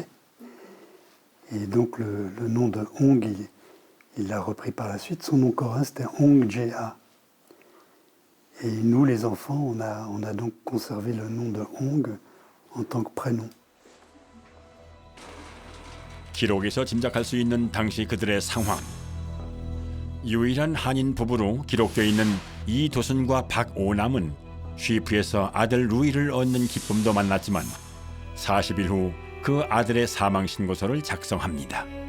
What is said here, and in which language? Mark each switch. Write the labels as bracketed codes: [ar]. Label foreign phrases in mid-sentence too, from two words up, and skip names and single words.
[fr] Et donc le nom de Hong, il l'a repris par la suite. Son nom coréen, c'était Hong Jae-ha. Et nous, les enfants, on a donc conservé le nom de Hong en tant que prénom. [ko] 기록에서 짐작할 수 있는 당시 그들의 상황. 유일한 한인 부부로 기록되어 있는 이도순과 박오남은 쉬프에서 아들 루이를 얻는 기쁨도 만났지만 40일 후 그 아들의 사망 신고서를 작성합니다.